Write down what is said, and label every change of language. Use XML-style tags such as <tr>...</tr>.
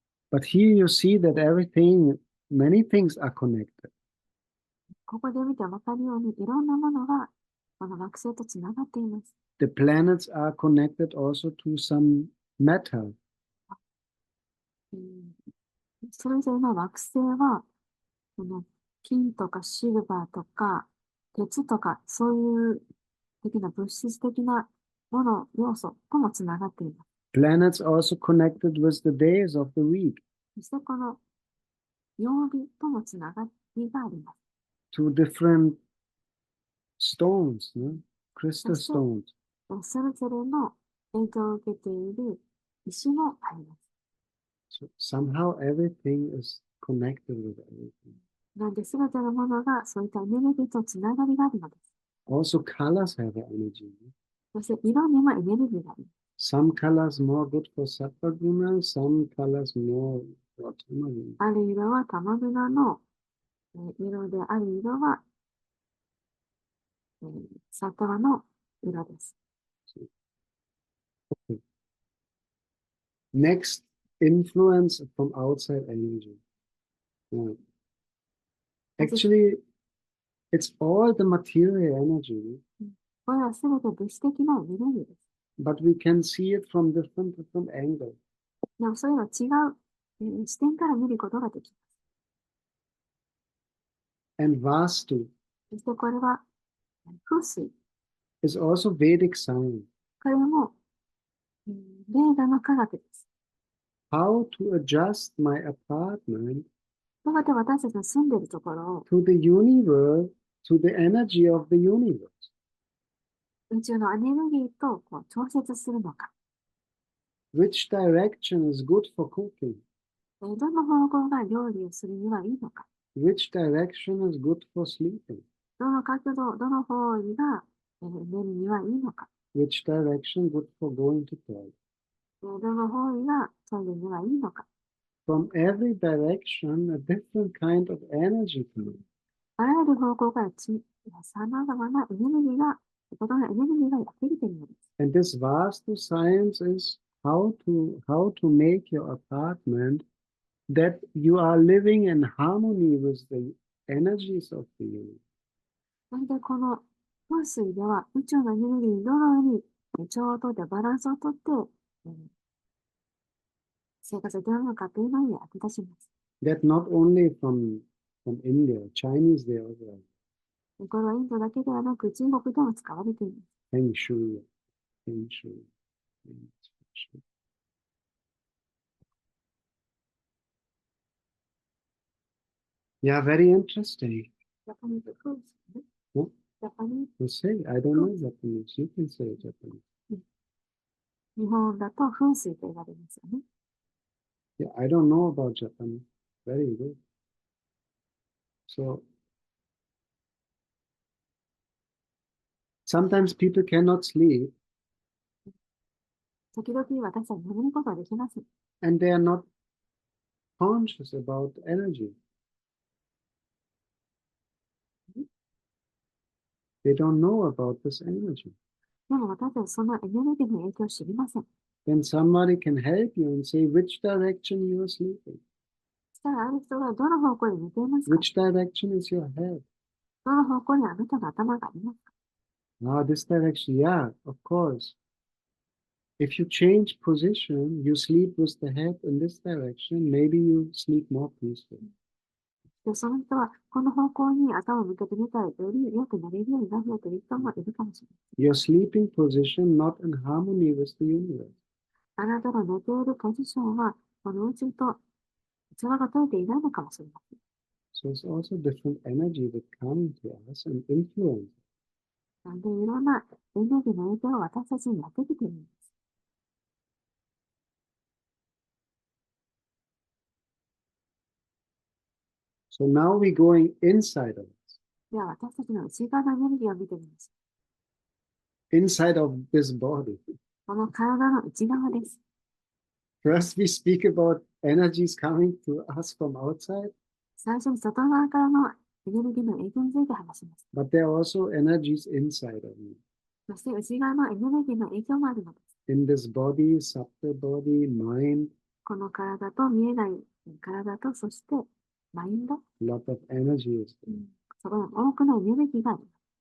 <en>But here you see that many things are connected.</en> <ja>ここで見てわかるように、いろんなものがこの惑星とつながっています。</ja> <en>The planets are connected also to some metal.</en> <ja>それぞれの惑星は、この金とかシルバーとか鉄とかそういう的な物質的なもの、要素ともつながっています。</ja> <en>Planets also connected with the days of the week.</en> <ja>そしてこの曜日ともつながりがあります。</ja> <en>To different stones, no? Crystal stones.</en> <ja>それぞれの影響を受けている石もあります。</ja> <en>So somehow everything is connected with everything.</en> <ja>なんで、すべてのものがそういったエネルギーとつながりがあるのです。</ja> <en>Also colors have energy.</en> <ja>そして色にもエネルギーがあります。</ja> <en>Some colors more good for Sattva-guna, some colors more for Tama-guna.</en> <ja>ある色はタマグナの色で、ある色はサトワの色です。</ja> <en>Okay. Next, influence from outside energy. Actually, it's all the material energy.</en> <ja>これはすべて物質的なエネルギーです。</ja> <en>But we can see it from different angles.</en> <ja>でもそれは違う視点から見ることができます。</ja> <en>And Vastu</en> <ja>そしてこれは風水。</ja> <en>is also Vedic science.</en> <ja>これもベーダの科学です。</ja> <en>How to adjust my apartment</en> <ja>どうやって私たちの住んでいるところを</ja> <en>to the universe, to the energy of the universe.</en> <ja>宇宙のエネルギーと調節するのか。</ja> <en>Which direction is good for cooking?</en> <ja>どの方向が料理をするにはいいのか。</ja> <en>Which direction is good for sleeping?</en> <ja>どの角度、どの方位が寝るにはいいのか。</ja> <en>Which direction good for going to toilet?</en> <ja>どの方位がトイレにはいいのか。</ja> <en>From every direction, a different kind of energy flows.</en> <ja>あらゆる方向から様々なエネルギーが、異なるエネルギーがやってきているのです。</ja> <en>And this Vastu science is how to make your apartment that you are living in harmony with the energies of the universe.</en> <ja>それでこの風水では宇宙のエネルギーにどのように調和をとってバランスをとって、生活をどうのかというのに役立ちます。</ja> <en>That not only from India, Chinese they also have.</en> <ja>これはインドだけではなく中国でも使われています。</ja> <en>Feng Shui, Feng Shui, Feng Shui. Yeah, very interesting.</en> <ja>Japanese風水ね。</ja> <en>What? Japanese You say? I don't know Japanese. You can say Japanese.</en> <ja>日本だと風水と言われますよね。</ja> <en>Yeah, I don't know about Japanese. Very good. So sometimes people cannot sleep</en> <ja>時々私は眠ることができません。</ja> <en>and they are not conscious about energy. They don't know about this energy.</en> <ja>でも私はそのエネルギーの影響を知りません。</ja> <en>Then somebody can help you and say which direction you are sleeping.</en> <ja>そしたらある人がどの方向に寝ていますか？</ja> <en>Which direction is your head?</en> <ja>どの方向にあなたの頭がありますか？</ja> <en>Ah, this direction. Yeah, of course. If you change position, you sleep with the head in this direction, maybe you sleep more peacefully.</en> <ja>で、その人はこの方向に頭を向けてみたらより良くなれるようになるよという人もいるかもしれない。</ja> <en>Your sleeping position not in harmony with the universe.</en> <ja>あなたの寝ているポジションはこの宇宙と調和が取れていないのかもしれません。</ja> <en>So it's also different energy that come to us and influence.</en> <ja>なんでいろんなエネルギーの影響を私たちにやってきているんです。</ja> <en>So now we're going inside of us,</en> <ja>では私たちの内側のエネルギーを見てみます。</ja> <en>inside of this body.</en> <ja>この体の内側です。</ja> <en>First, we speak about energies coming to us from outside,</en> <ja>最初に外側からのエネルギーの影響について話します。</ja> <en>but there are also energies inside of me.</en> <ja>そして内側のエネルギーの影響もあるのです。</ja> <en>In this body, subtle body, mind,</en> <ja>この体と見えない体と、そしてマインド、</ja> <en>lot of energy is there.</en> <ja>そこに多くのエネルギーがあります。</ja>